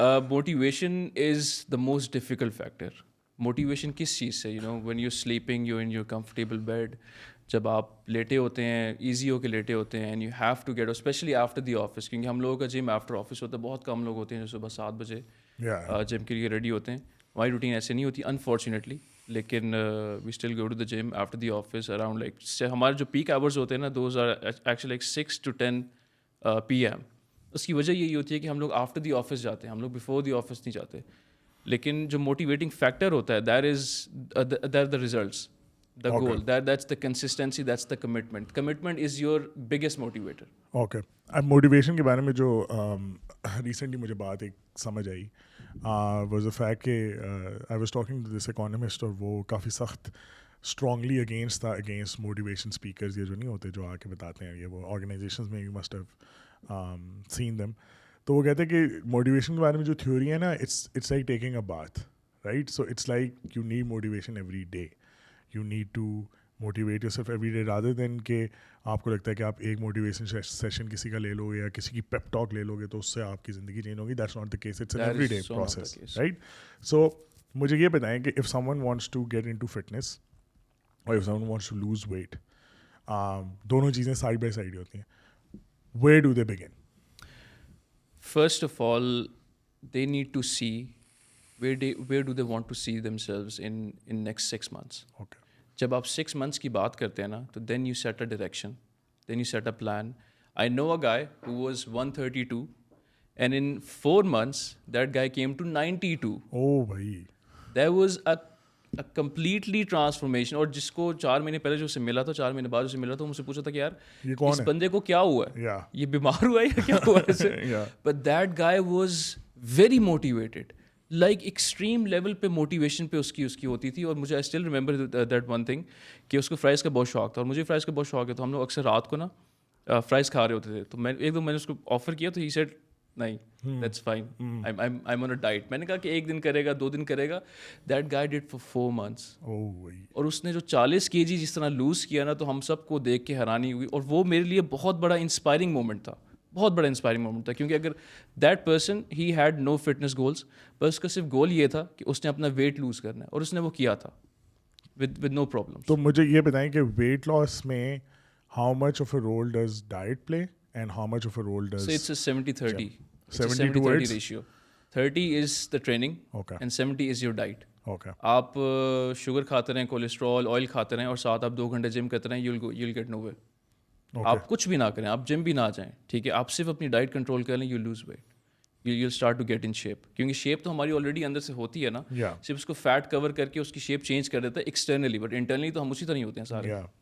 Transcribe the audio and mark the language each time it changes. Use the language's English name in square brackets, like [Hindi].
[English] Motivation is the most difficult factor. Motivation [Urdu] کس چیز سے, [English] when you're sleeping, you're in your comfortable bed, [Urdu] جب آپ لیٹے ہوتے ہیں, ایزی ہو کے لیٹے ہوتے ہیں, [English] and you have to get, especially after the office, [Urdu] کیونکہ ہم لوگوں کا جم آفٹر آفس ہوتا ہے. بہت کم لوگ ہوتے ہیں جو صبح 7 بجے جم کے لیے ریڈی ہوتے ہیں. ہماری روٹین ایسے نہیں ہوتی [English] unfortunately, لیکن we still go to the gym after the office around like, [Urdu] ہمارے جو پیک آورز ہوتے ہیں نا, [English] Those are actually like 6 to 10 PM. [Urdu] اس کی وجہ یہی ہوتی ہے کہ ہم لوگ [English] after the office [Urdu] جاتے ہیں, ہم لوگ [English] before the office [Urdu] نہیں جاتے. لیکن جو موٹیویٹنگ فیکٹر ہوتا ہے, [English] That the results, the goal, that's the consistency, that's the commitment. Commitment is your biggest motivator. [Urdu] Okay, اب موٹیویشن کے بارے میں جو ریسنٹلی مجھے بات ایک سمجھ آئی [English] was a fact [Urdu] کہ [English] I was talking to this economist, [Urdu] اور وہ کافی سخت [English] strongly against تھا against motivation speakers, [Urdu] یہ جو نہیں ہوتے جو آ کے بتاتے ہیں, یہ وہ آرگنائزیشنز میں [English] You must have seen them. [Urdu] تو وہ کہتے ہیں کہ موٹیویشن کے بارے میں جو تھیوری ہے نا, [English] It's like taking a bath, right. So it's like you need motivation every day. You need to motivate yourself every day rather than [Urdu] کہ آپ کو لگتا ہے کہ آپ ایک موٹیویشن سیشن کسی کا لے لو یا کسی کی پیپ ٹاک لے لو گے تو اس سے آپ کی زندگی چینج ہوگی. [English] That's not the case, it's an everyday process, right. [Urdu] سو مجھے یہ بتائیں کہ [English] if someone wants to get into fitness اور if someone wants to lose weight, [Urdu] دونوں چیزیں سائڈ بائی سائڈ ہوتی ہیں, [English] Where do they begin? First of all, they need to see where do they want to see themselves in next 6 months. Okay. [Urdu] جب آپ 6 months کی بات کرتے ہیں نا, تو [English] then you set a direction, then you set a plan. I know a guy who was 132 and in 4 months that guy came to 92. Oh bhai. There was a completely transformation. [Urdu] اور جس کو 4 مہینے پہلے جو اسے ملا تھا, 4 مہینے بعد اسے ملا تھا, مجھ سے پوچھا تھا کہ یار اس بندے کو کیا ہوا ہے, یہ بیمار ہوا ہے یا کیا ہوا ہے اسے. [English] but that guy was very motivated, like extreme [Urdu] level پہ موٹیویشن پہ اس کی ہوتی تھی. اور مجھے [English] I still remember that one thing [Urdu] کہ اس کو فرائز کا بہت شوق تھا, اور مجھے فرائز کا بہت شوق ہے. تو ہم لوگ اکثر رات کو نا فرائز کھا رہے ہوتے تھے. تو میں ایک دم میں نے اس کو آفر کیا, تو [English] He said نہیں, that's fine, I am on a diet. [Urdu] میں نے کہا کہ 1 دن کرے گا, 2 دن کرے گا. [English] That guy did for 4 months. [Urdu] اور اس نے جو 40 kg جس طرح لوز کیا نا, تو ہم سب کو دیکھ کے حیرانی ہوئی. اور وہ میرے لیے بہت بڑا انسپائرنگ مومنٹ تھا, بہت بڑا انسپائرنگ مومنٹ تھا. کیونکہ اگر [English] that person he had no fitness goals, [Urdu] بس اس کا صرف گول یہ تھا کہ اس نے اپنا ویٹ لوز کرنا ہے, اور اس نے وہ کیا تھا [English] With no problem. [Urdu] تو مجھے یہ بتائیں کہ ویٹ لاس میں [English] How much of a role does diet play and how much of a role does? It's a 70-30. 70-30 ratio. 30 is the training and 70 is your diet. [Urdu] آپ شوگر کھاتے رہیں, cholesterol, oil کھاتے رہیں, اور ساتھ آپ 2 گھنٹے جم کرتے رہیں, [English] You get nowhere. [Urdu] آپ کچھ بھی نہ کریں, آپ جم بھی نہ جائیں, ٹھیک ہے, آپ صرف اپنی ڈائٹ کنٹرول کر لیں, [English] You lose weight, you start to get in shape. [Urdu] کیونکہ شیپ تو ہماری آلریڈی اندر سے ہوتی ہے نا, صرف اس کو فیٹ کور کر کے اس کی شیپ چینج کر دیتا ہے ایکسٹرنلی, [English] but internally [Urdu] تو ہم اسی طرح ہی ہوتے ہیں سارے.